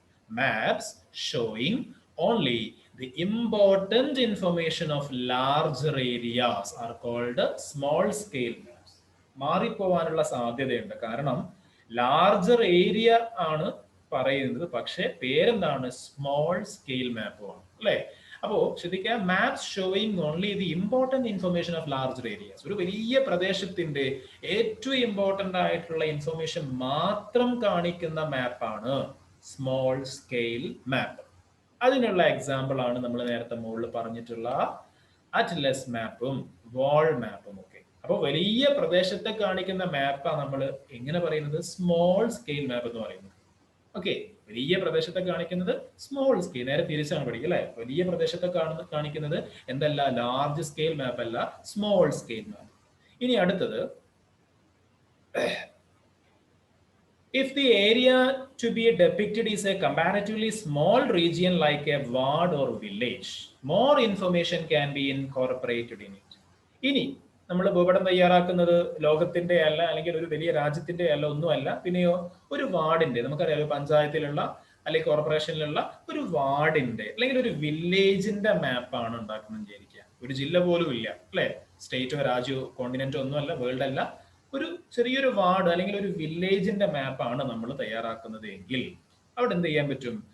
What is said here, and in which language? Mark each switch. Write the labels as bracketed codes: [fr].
[en] Maps showing only the important information of larger areas are called small scale maps. [ml] മാറിപ്പോവാനുള്ള സാധ്യതയുണ്ട്. കാരണം larger area ആണ് പറയുന്നത്, പക്ഷെ പേരെന്താണ്? സ്മോൾ സ്കെയിൽ മാപ്പുമാണ് അല്ലെ? അപ്പോ ശ്രദ്ധിക്കുക, maps showing only the important information of larger areas. ഒരു വലിയ പ്രദേശത്തിന്റെ ഏറ്റവും ഇമ്പോർട്ടന്റ് ആയിട്ടുള്ള ഇൻഫർമേഷൻ മാത്രം കാണിക്കുന്ന മാപ്പാണ് സ്മോൾ സ്കെയിൽ മാപ്പ്. അതിനുള്ള എക്സാമ്പിൾ ആണ് നമ്മൾ നേരത്തെ മുകളിൽ പറഞ്ഞിട്ടുള്ള അറ്റ്ലസ് മാപ്പും വാൾ മാപ്പും ഒക്കെ. അപ്പോൾ വലിയ പ്രദേശത്തെ കാണിക്കുന്ന മാപ്പാണ് നമ്മൾ എങ്ങനെ പറയുന്നത്? സ്മോൾ സ്കെയിൽ മാപ്പ് എന്ന് പറയുന്നത്. ഓക്കെ, വലിയ പ്രദേശത്തെ കാണിക്കുന്നത് സ്മോൾ സ്കെയിൽ, നേരെ തിരിച്ചാണ് പഠിക്കുക അല്ലെ? വലിയ പ്രദേശത്തെ കാണിക്കുന്നത് എന്തല്ല? ലാർജ് സ്കെയിൽ മാപ്പ് അല്ല, സ്മോൾ സ്കെയിൽ മാപ്പ്. ഇനി അടുത്തത്, [en] if the area to be depicted is a comparatively small region like a ward or village, more information can be incorporated in it. [ml] ഇനി നമ്മൾ ഭൂപടം തയ്യാറാക്കുന്നത് ലോകത്തിന്റെ അല്ല, അല്ലെങ്കിൽ ഒരു വലിയ രാജ്യത്തിന്റെ അല്ല, ഒന്നുമല്ല, പിന്നെയോ ഒരു വാർഡിന്റെ, നമുക്കറിയാം പഞ്ചായത്തിലുള്ള അല്ലെങ്കിൽ കോർപ്പറേഷനിലുള്ള ഒരു വാർഡിന്റെ അല്ലെങ്കിൽ ഒരു വില്ലേജിന്റെ മാപ്പാണ് ഉണ്ടാക്കുന്നത് വിചാരിക്കുക. ഒരു ജില്ല പോലും ഇല്ല അല്ലെ? സ്റ്റേറ്റോ രാജ്യമോ കോണ്ടിനെന്റോ ഒന്നുമല്ല, വേൾഡ് അല്ല, ഒരു ചെറിയൊരു വാർഡ് അല്ലെങ്കിൽ ഒരു വില്ലേജിന്റെ മാപ്പാണ് നമ്മൾ തയ്യാറാക്കുന്നത് എങ്കിൽ അവിടെ എന്ത് ചെയ്യാൻ പറ്റും?